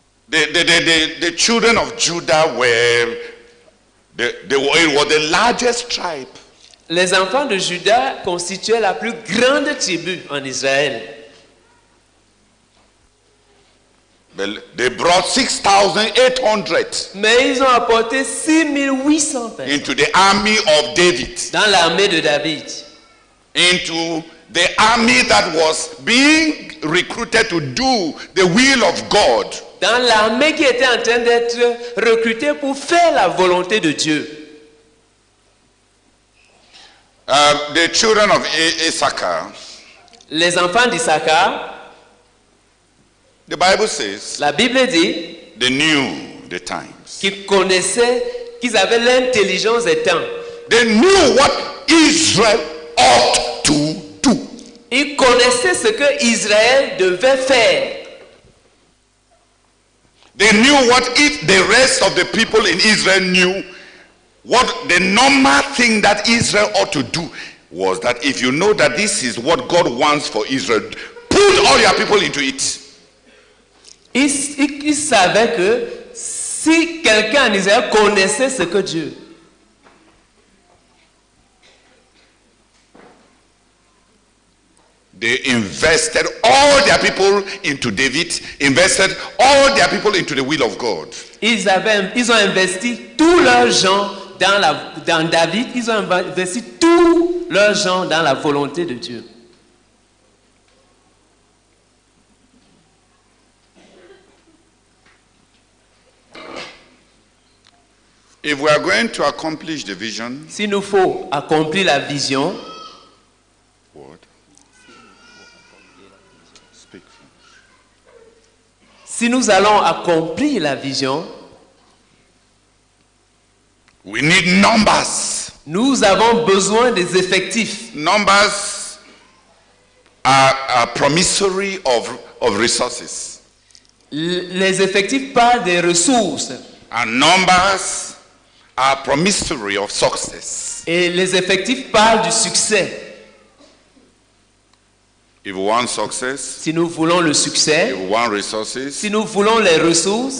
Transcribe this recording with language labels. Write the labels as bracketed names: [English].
[English] The children of Judah were it was the largest tribe. [French] Les enfants de Juda constituaient la plus grande tribu en Israël. [English] They brought 6,800 [French] Mais ils ont apporté 6 800 personnes [English] into the army of David, [French] dans l'armée de David, [English] into the army that was being recruited to do the will of God. [French] dans l'armée qui était en train d'être recrutée pour faire la volonté de Dieu. [English] The children of Issachar, [French] Les enfants d'Issachar, [English] the Bible says, [French] la Bible dit [English] they knew the times. [French] qu'ils connaissaient, qu'ils avaient l'intelligence des temps. [English] They knew what Israel ought to do. [French] Ils connaissaient ce que Israël devait faire. [English] They knew what the rest of the people in Israel knew. What the normal thing that Israel ought to do was that if you know that this is what God wants for Israel, put all your people into it. [French] Ils savaient que si quelqu'un en Israël connaissait ce que Dieu, [English] they invested all their people into David, invested all their people into the will of God. [French] ils ont investi tous leurs gens dans David, ils ont investi tous leurs gens dans la volonté de Dieu. [English] If we are going to accomplish the vision, [French] S'il nous faut accomplir la vision, [English] what? Speak. [French] si nous allons accomplir la vision, [English] We need numbers. [French] nous avons besoin des effectifs. [English] Numbers are promissory of resources. [French] Les effectifs parlent des ressources [English] And numbers are promissory of success. [French] et les effectifs parlent du succès. [English] if we want success, [French] si nous voulons le succès, [English] if we want resources, [French] si nous voulons les ressources,